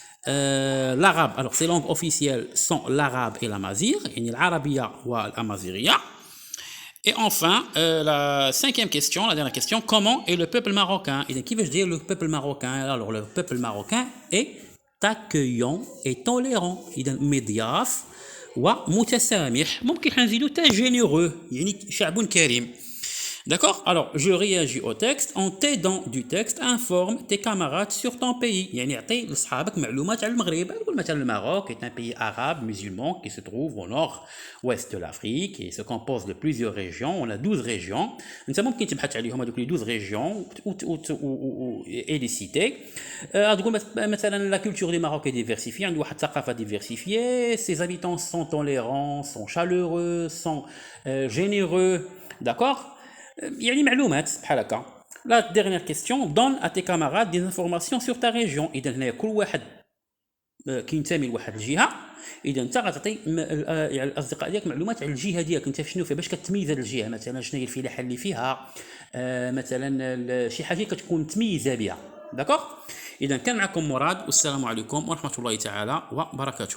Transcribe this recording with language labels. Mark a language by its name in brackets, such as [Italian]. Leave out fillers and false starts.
[French] L'arabe, alors ces langues officielles sont l'arabe et l'amazigh, l'arabiya ou l'amazighiya. Et enfin, la cinquième question, la dernière question, comment est le peuple marocain? Et qui veut dire le peuple marocain? Alors le peuple marocain est accueillant et tolérant. [Arabic] مضياف ومتسامح, ممكن حنزيدو تا généreux, يعني شعب كريم. [French] D'accord? Alors, je réagis au texte en t'aidant du texte, informe tes camarades sur ton pays. [Arabic] يعني يعطي لصحابك معلومات على المغرب. [French] مثلا le Maroc est un pays arabe musulman qui se trouve au nord-ouest de l'Afrique et se compose de plusieurs régions. On a 12 régions. [Arabic] انت ممكن تبحث عليهم هذوك [French] les 12 régions et les citer. [Arabic] تقول مثلا [French] la culture du Maroc est diversifiée, [Arabic] عنده واحد ثقافة [French] diversifiée, ses habitants sont tolérants, sont chaleureux, sont généreux. D'accord? [Arabic] يعني معلومات بحال هكا. [French] La dernière question, donne à tes camarades des informations sur ta région. [Arabic] إذا هنا كل واحد كينتمي لواحد الجهة, إذا أنت غتعطي الأصدقاء ديالك معلومات على الجهة ديالك أنت شنو فيها, باش كتميز هذه الجهة, مثلا شنو هي الفلاحة اللي فيها, مثلا شي حاجة كتكون متميزة بها. داكوغ؟ إذا كان معكم مراد, والسلام عليكم ورحمة الله تعالى وبركاته.